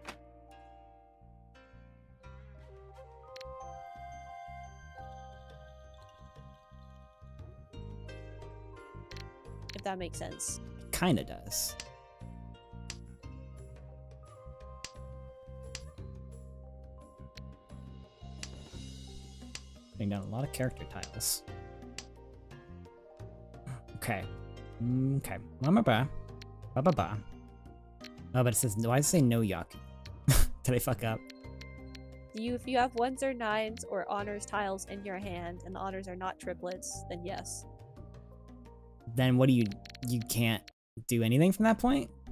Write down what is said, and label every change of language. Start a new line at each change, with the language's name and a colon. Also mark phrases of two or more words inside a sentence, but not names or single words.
English: If that makes sense. Kinda does. Putting down a lot of character tiles. Okay. Okay. Ba-ba-ba. Ba-ba-ba. Oh, but it says, why does it say no Yaku? Did I fuck up? If you have 1s or 9s or honors tiles in your hand, and the honors are not triplets, then yes. Then what do you can't do anything from that point?